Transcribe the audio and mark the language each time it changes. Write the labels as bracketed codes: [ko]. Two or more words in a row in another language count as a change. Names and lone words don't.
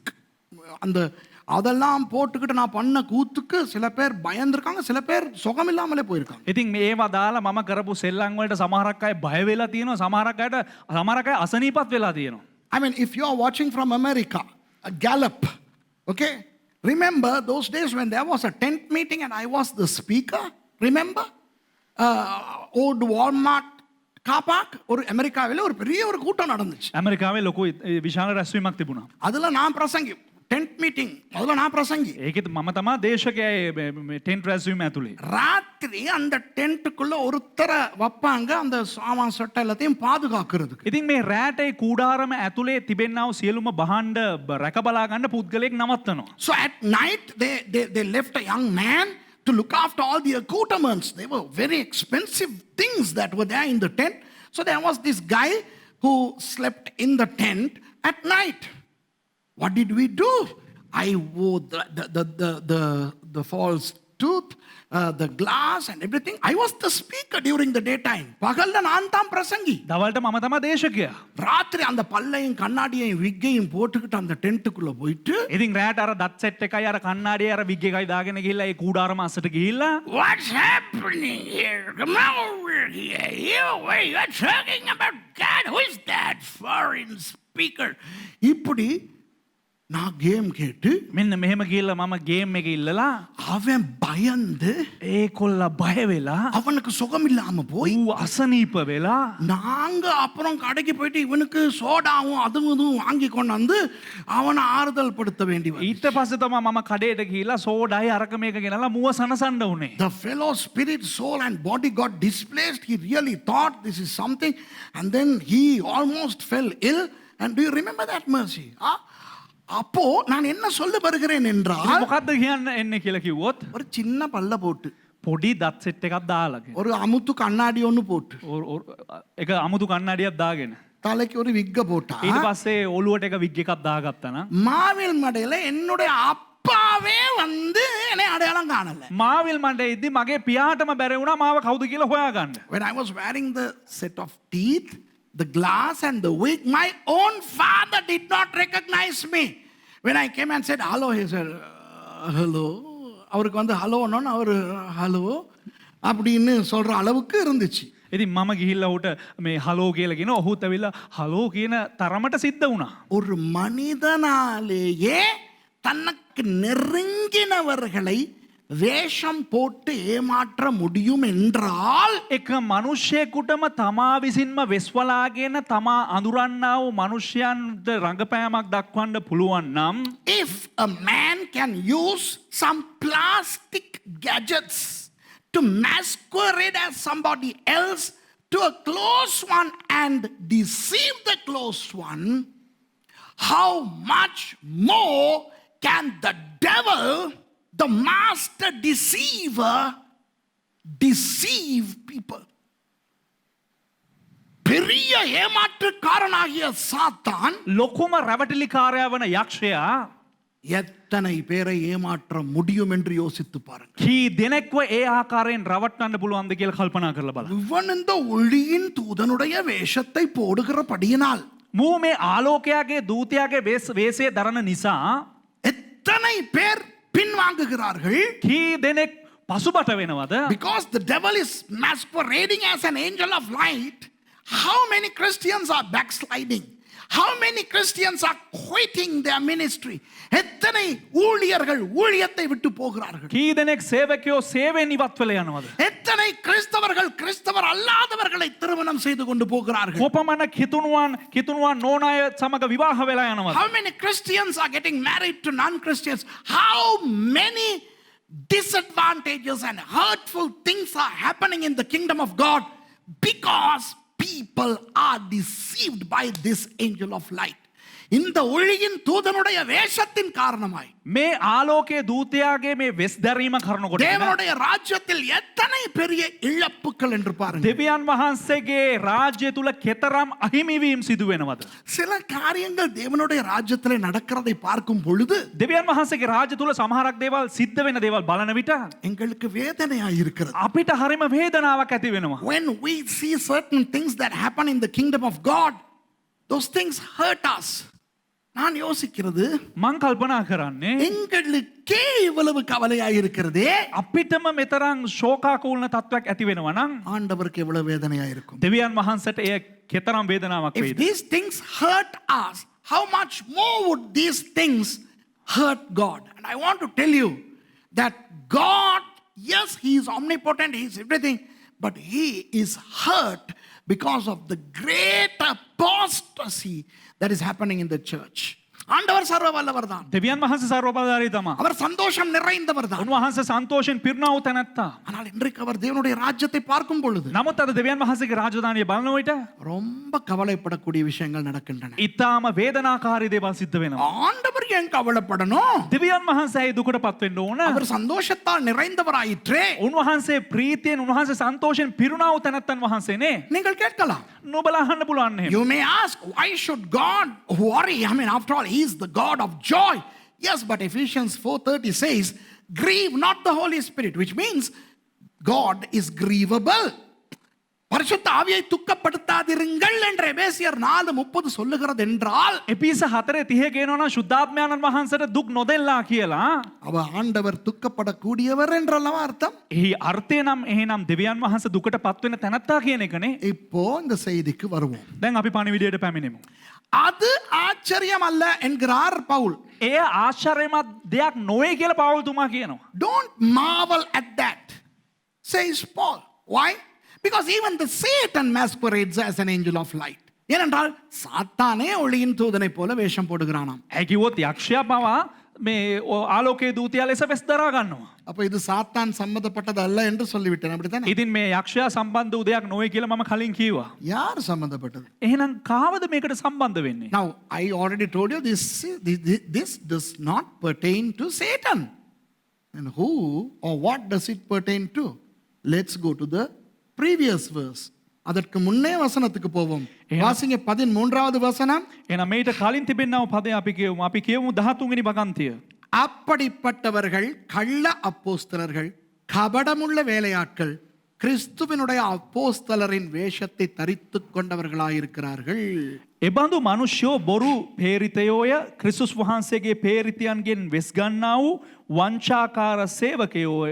[ta] அந்த அதெல்லாம் போட்டுக்கிட்டு நான் பண்ண கூத்துக்கு சில பேர் பயந்துருக்காங்க, சில பேர் சுகமில்லாமலே போயிருக்காங்க. [si] ඉතින් මේවා දාලා මම කරපු සෙල්ලම් වලට සමහරක් අය බය වෙලා තියෙනවා, සමහරක් අය අසනීපත් වෙලා තියෙනවා. [en] I mean, if you are watching from America, a Gallup, okay, remember those days when there was a tent meeting and I was the speaker? Remember? Old Walmart car park, [ta] ஒரு அமெரிக்காவில் ஒரு பெரிய ஒரு கூட்டம் நடந்துச்சு. [si] ඇමරිකාවේ ලොකු විශාල රැස්වීමක් තිබුණා. [ta] அதுல நான் பிரசங்கி, [en] tent meeting, [ta] அதுல நான் பிரசங்கி. [si] ඒකෙත් මම තමා දේශකයා ටෙන්ට් රැස්වීම ඇතුලේ. [ta] ராத்திரி அந்த டென்ட்டுக்குள்ள ஒருத்தரை வைப்பாங்க அந்த சாமான் சட்டை எல்லாத்தையும் பாதுகாக்கிறதுக்கு. [si] ඉතින් මේ රෑට ඒ කූඩාරම ඇතුලේ තිබෙන්නා වූ සියලුම භාණ්ඩ රැක බලා ගන්න පුද්ගලයෙක් නවත්තනවා. [en] So at night they left a young man to look after all the accoutrements. They were very expensive things that were there in the tent. So there was this guy who slept in the tent at night. What did we do? I wore the false tooth, the glass and everything. I was the speaker during the daytime. [ta] பகல்ல நான் தான் பிரசங்கி. [si] දවල්ට මම තමා දේශකයා. [ta] ராத்திரி அந்த பல்லையும் கண்ணாடியையும் விக்கையும் போட்டுக்கிட்டு அந்த டென்ட்டுக்குள்ள போயிட்டு, [si] ඉතින් රෑට අර දත් සෙට් එකයි අර කණ්ණාඩිය අර විග් එකයි දාගෙන ගිහිල්ලා ඒ කූඩාරම අස්සට ගිහිල්ලා [en] what's happening here? Come over here. You're talking about God. Who is that foreign speaker? [ta] இப்படி நான் கேம் கேட்டு [si] මෙන්න මෙහෙම ගිහිල්ලා මම ගේම් එක ඉල්ලලා [ta] அவன் பயந்து [si] ඒ කොල්ල බය වෙලා [ta] அவனுக்கு சுகம் இல்லாம போய் [si] ඌ අසනීප වෙලා [ta] நாங்க அப்புறம் கடைக்கு போயிட்டு இவனுக்கு சோடாவும் அதுவும் இதுவும் வாங்கி கொண்டாந்து அவனை ஆறுதல் படுத்த வேண்டி வந்தது. [si] ඊට පස්සේ තමයි මම කඩේට ගිහිල්ලා සෝඩායි අරක මේක ගෙනලා මුව සනසන්න උනේ. [en] The fellow spirit, soul and body got displaced. He really thought this is something, and then he almost fell ill. And do you remember that, Mercy? [ta] அப்போ நான் என்ன சொல்ல வருகிறேன் என்றால், [si] මොකද්ද කියන්න එන්නේ කියලා කිව්වොත් [ta] ஒரு சின்ன பல்ல போட்டு [si] පොඩි දත් සෙට් එකක් දාලා [ta] ஒரு அமுத்து கண்ணாடி ஒன்று போட்டு [si] එක අමුතු කණ්ණාඩියක් දාගෙන [ta] தலைக்கு ஒரு விக்க போட்டா, [si] ඊට පස්සේ ඔළුවට එක විග් එකක් දාගත්තා නම් [ta] மாவில் மடையில என்னுடைய அப்பாவே வந்து என்னை அடையாளம் காணல. [si] මාවිල් මණ්ඩේ ඉද්දි මගේ පියාටම බැරි වුණා මාව කවුද කියලා හොයාගන්න. [en] When I was wearing the set of teeth, the glass and the wig, my own father did not recognize me. When I came and said hello, he said hello. [ta] அவருக்கு வந்து ஹலோன்னு அவர் ஹலோ அப்படின்னு சொல்ற அளவுக்கு இருந்துச்சு. [si] ඉතින් මම ගිහිල්ලා උට මේ හලෝ කියලා කියන ඔහුත් ඇවිල්ලා හලෝ කියන තරමට සිද්ධ වුණා. [ta] ஒரு மனிதனாலேயே தனக்கு நெருங்கினவர்களை வேஷம் போட்டு ஏமாற்ற முடியும் என்றால், [si] එක මනුෂ්‍යයෙකුටම තමා විසින්ම වෙස්වලාගෙන තමා අඳුරන්නා වූ මනුෂ්‍යයන්ට රඟපෑමක් දක්වන්න පුළුවන් නම්, [en] if a man can use some plastic gadgets to masquerade as somebody else to a close one and deceive the close one, how much more can the devil, the master deceiver, deceive people? [ta] பெரிய ஏமாற்றுக்காரனாகிய சாத்தான் [si] ලොකුම රැවටිලිකාරයා වන යක්ෂයා [ta] எத்தனை பேரை ஏமாற்ற முடியும் என்று யோசித்து பாருங்க. [si] කී දෙනෙක්ව ඒ ආකාරයෙන් රවට්ටන්න පුළුවන්ද කියලා කල්පනා කරලා බලන්න. [ta] இவன் இந்த ஒளியின் தூதனுடைய வேஷத்தை போடுகிறபடியினால் [si] මූ මේ ආලෝකයාගේ දූතයාගේ වේශය දරන නිසා [ta] எத்தனை பேர் பின்வாங்குகிறார்கள்? [si] කී දෙනෙක් පසුබට වෙනවද? [en] Because the devil is masquerading as an angel of light. How many Christians are backsliding? How many Christians are quitting their ministry? [ta] எத்தனை ஊழியர்கள் ஊழியத்தை விட்டு போகிறார்கள்? [si] කී දෙනෙක් සේවකයෝ සේවයෙන් ඉවත් වෙලා යනවද? [ta] எத்தனை கிறிஸ்தவர்கள் கிறிஸ்தவர் அல்லாதவர்களை திருமணம் செய்து கொண்டு போகிறார்கள்? [si] කොපමණ කිතුණුවන් නොවන අය සමග විවාහ වෙලා යනවද? [en] How many Christians are getting married to non-Christians? How many disadvantages and hurtful things are happening in the kingdom of God because people are deceived by this angel of light. [ta] இந்த ஒளியின் தூதனுடைய வேஷத்தின் காரணமாய் [si] මේ ආලෝකයේ දූතයාගේ මේ වෙස් දැරීම කරනකොට [ta] தேவனுடைய ராஜ்யத்தில் எத்தனை பெரிய இழப்புகள் என்று பாருங்க. [si] දෙවියන් වහන්සේගේ රාජ්‍ය තුල කෙතරම් අහිමිවීම සිදු වෙනවද? [ta] சில காரியங்கள் தேவனுடைய ராஜ்யத்திலே நடக்கிறதை பார்க்கும் பொழுது [si] දෙවියන් වහන්සේගේ රාජ්‍ය තුල සමහරක් දේවල් සිද්ධ වෙන දේවල් බලන විට [ta] எங்களுக்கு வேதனையாய் இருக்கிறது. [si] අපිට හරිම වේදනාවක් ඇති වෙනවා. [en] When we see certain things that happen in the kingdom of God, those things hurt us. [ta] நான் யோசிக்கிறது [si] මං කල්පනා කරන්නේ [ta] எங்களுக்கே இவ்வளவு கவலையாய் இருக்கிறதே [si] අපිටම මෙතරම් ශෝකාකූලන තත්වයක් ඇති වෙනවා නම් [ta] ஆண்டவருக்கு எவ்வளவு வேதனையாய் இருக்கும். [si] දෙවියන් වහන්සේට එය කෙතරම් වේදනාවක් [en] If [si] වේද? [en] these things hurt us, how much more would these things hurt God? And I want to tell you that God, yes, He is omnipotent, He is everything, but He is hurt because of the great apostasy that is happening in the church. [ta] ஆண்டவர் சர்வ வல்லவர் தான். [si] දෙවියන් වහන්සේ සර්වබලධාරී තමා. [ta] அவர் சந்தோஷம் நிறைந்தவர் தான். [si] උන්වහන්සේ සන්තෝෂෙන් පිරුණා වූ තැනැත්තා. [ta] ஆனால் இன்றைக்கு அவர் தேவனுடைய ராஜ்யத்தை பார்க்கும் பொழுது [si] නමුත් අද දෙවියන් වහන්සේගේ රාජධානිය බලන විට [ta] ரொம்ப கவலைப்படக்கூடிய விஷயங்கள் நடக்கின்றன. [si] ඊටාම වේදනාකාරී දේවල් සිද්ධ වෙනවා. [ta] ஆண்டவர் ஏன் கவலைப்படணும்? [si] දෙවියන් වහන්සේ ඒ දුකටපත් වෙන්න ඕන. [ta] அவர் சந்தோஷத்தால் நிறைந்தவராயிற்றே. [si] උන්වහන්සේ ප්‍රීතියෙන් උන්වහන්සේ සන්තෝෂයෙන් පිරුණා වූ තැනැත්තන් වහන්සේනේ. [ta] நீங்கள் கேட்கலாம். [si] නුඹලා අහන්න පුළුවන් එහෙම. [en] You may ask, why should God worry? I mean, after all, He is the God of joy. Yes, but Ephesians 4:30 says, grieve not the Holy Spirit, which means God is grievable. [ta] பரிசுத்த ஆவியை துக்கப்படுத்தாதிருங்கள் என்று எபேசியர் 4:30 சொல்லுகிறது என்றால் [si] එපිස 4:30 කියනවා නම් ශුද්ධාත්මයන්න් වහන්සේට දුක් නොදෙල්ලා කියලා. [ta] அவ ஆண்டவர் துக்கப்படக்கூடியவர் என்றல்லவா அர்த்தம். [si] එහි අර්ථය නම් එහෙනම් දෙවියන් වහන්සේ දුකටපත් වෙන තැනැත්තා කියන එකනේ. [ta] இப்போ இந்த செய்திக்கு வருவோம். [si] දැන් අපි පණිවිඩයට පැමිණෙමු. [ta] அது ஆச்சரியம் அல்ல என்கிறார் பவுல். [si] එය ආශ්චර්යමත් දෙයක් නොවේ කියලා පවුල්තුමා කියනවා. [en] Don't marvel at that, says Paul. Why? Because even the Satan masquerades as an angel of light. [ta] ஏனென்றால் சாத்தானே ஒளியின் தூதனை போல வேஷம் போடுகிறானாம். [si] ඒ කිව්වොත් යක්ෂයා පවා මේ ආලෝකයේ දූතයා ලෙස වෙස් දරා ගන්නවා. [ta] அப்ப இது சாத்தான் சம்பந்தப்பட்டது அல்ல என்று சொல்லிவிட்டேன், அப்படித்தானே? [si] ඉතින් මේ යක්ෂයා සම්බන්ධ වූ දෙයක් නොවේ කියලා මම කලින් කිව්වා. [ta] யார் சம்பந்தப்பட்டது? [si] එහෙනම් කාවද මේකට සම්බන්ධ වෙන්නේ? [en] Now I already told you this does not pertain to Satan. And who or what does it pertain to? Let's go to the previous verse. [ta] அதற்கு முன்னே வசனத்துக்கு போவோம். வாசிங்க 13வது வசனம். [si] එහෙනම් මේට කලින් තිබෙනව පදේ අපි කියමු. අපි කියමු 13 වෙනි වගන්තිය. [ta] அப்படிப்பட்டவர்கள் கள்ள அப்போஸ்தலர்கள், கபடமுள்ள வேலையாட்கள், கிறிஸ்துவினுடைய அப்போஸ்தலரின் வேஷத்தை தரித்துக் கொண்டவர்களாயிருக்கிறார்கள். [si] එබඳු මනුෂ්‍යෝ බොරු පේරිතයෝය ක්‍රිස්තුස් වහන්සේගේ පේරිතයන්ගෙන් වෙස් ගන්නා වූ වංචාකාර සේවකයෝය.